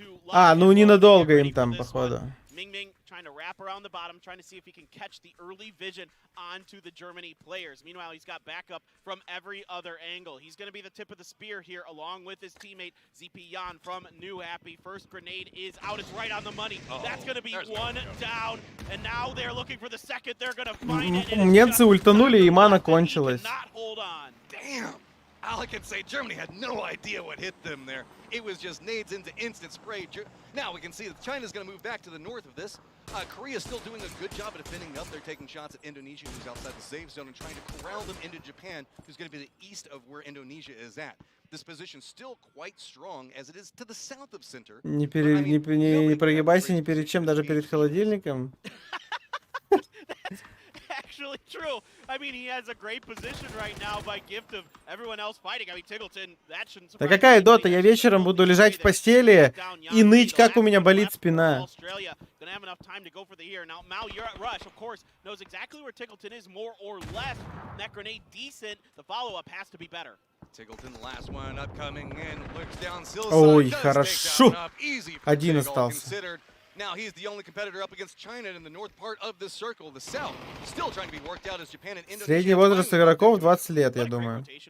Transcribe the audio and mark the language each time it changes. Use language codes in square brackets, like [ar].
[ru] А, ну ненадолго им там, походу. [en] Trying to wrap around the bottom, trying to see if he can catch the early vision onto the Germany players. Meanwhile, he's got backup from every other angle. He's going to be the tip of the spear here, along with his teammate ZP Yan from New Happy. First grenade is out. It's right on the money. That's going to be one down. And now they're looking for the second. They're going to find it. [ru] Немцы ультанули, и мана кончилась. [en] Damn! All I can say, Germany had no idea what hit them there. It was just nades into instant spray. Now we can see that China's going to move back to the north of this. Korea's still doing a good job at defending up. They're taking shots at Indonesia, who's outside the safe zone, and trying to corral them into Japan, who's going to be the east of where Indonesia is at. This position still quite strong as it is to the south of center. [ru] Не прогибайся ни перед чем, даже перед холодильником. [en] Actually true. I mean, he has a great position right now by gift of everyone else fighting. I mean, Tiggleton, that shouldn't surprise. [ru] Да какая дота? Я вечером буду лежать в постели и ныть, как у меня болит спина. [en] Gonna have enough time to go for the ear. Now, Mao, you're at rush, of course, knows exactly where Tiggleton is, more or less. That grenade decent. The follow-up has to be better. [ru] Ой, хорошо. Один остался. [en] Now he's the only competitor up against China in the north part of this circle. The south still trying to be worked out as Japan and Indonesia. [ru] Средний возраст игроков 20 лет, я думаю.